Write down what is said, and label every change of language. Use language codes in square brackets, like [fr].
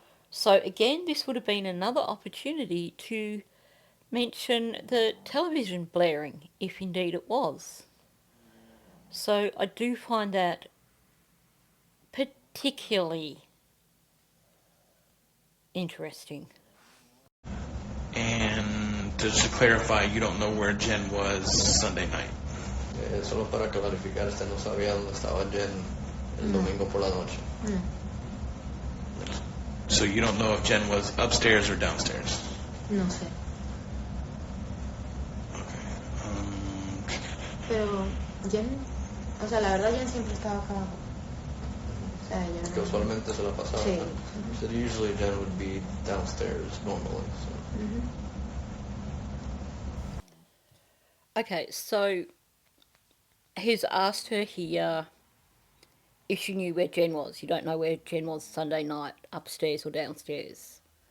[en] So again, this would have been another opportunity to mention the television blaring, if indeed it was. So I do find that particularly interesting. And just to clarify, you don't know where Jen was Sunday night. [es] Solo para clarificar, usted no sabía dónde estaba Jen el domingo por la noche. [en] So you don't know if Jen was upstairs or downstairs. [es] No sé. [en] Okay. [es] Pero Jen, o sea, la verdad Jen siempre estaba acá abajo. O sea, ella Que no... usualmente se la pasaba. Sí. [en] So usually Jen would be downstairs normally. So. Okay, so he's asked her here if she knew where Jen was. You don't know where Jen was Sunday night, upstairs or downstairs.